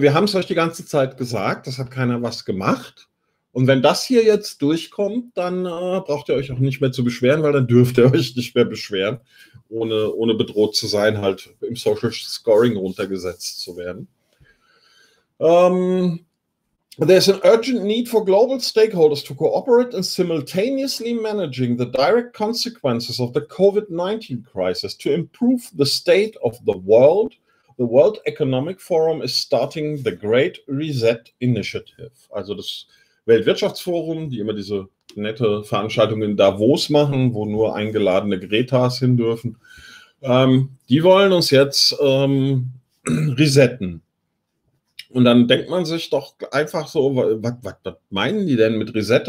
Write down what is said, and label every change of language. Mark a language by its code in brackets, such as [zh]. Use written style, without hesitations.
[de] Wir haben es euch die ganze Zeit gesagt, das hat keiner was gemacht. Und wenn das hier jetzt durchkommt, dann braucht ihr euch auch nicht mehr zu beschweren, weil dann dürft ihr euch nicht mehr beschweren, ohne bedroht zu sein, halt im Social Scoring runtergesetzt zu werden. [en] There's an urgent need for global stakeholders to cooperate in simultaneously managing the direct consequences of the COVID-19 crisis to improve the state of the world. The World Economic Forum is starting the Great Reset Initiative. [de] Also das Weltwirtschaftsforum, die immer diese nette Veranstaltung in Davos machen, wo nur eingeladene Gretas hin dürfen. Die wollen uns jetzt resetten. Und dann denkt man sich doch einfach so, was meinen die denn mit Reset?